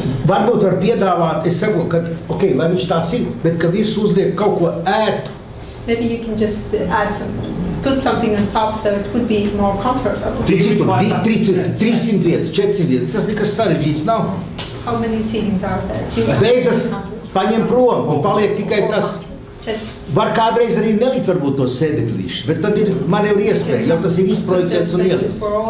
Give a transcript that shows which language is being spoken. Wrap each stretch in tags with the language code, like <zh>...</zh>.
<lv>Varbūt var piedāvāt, es saku, ka, lai viņš tāds ir, bet ka virs uzliek kaut ko ērtu.</lv> <en>Maybe you can just put something on top so it would be more comfortable.</en> <lv>300 vietas, 400 vietas, tas nekas sarežģīts nav.</lv> <en>How many seatings are there?</en> <lv>Beidzas, paņem prom un paliek tikai tas. Var kādreiz arī nelikt varbūt tos sēdeklīšus, bet tad ir manevri iespēja, jau tas ir izprojektēts un ielikts.</lv>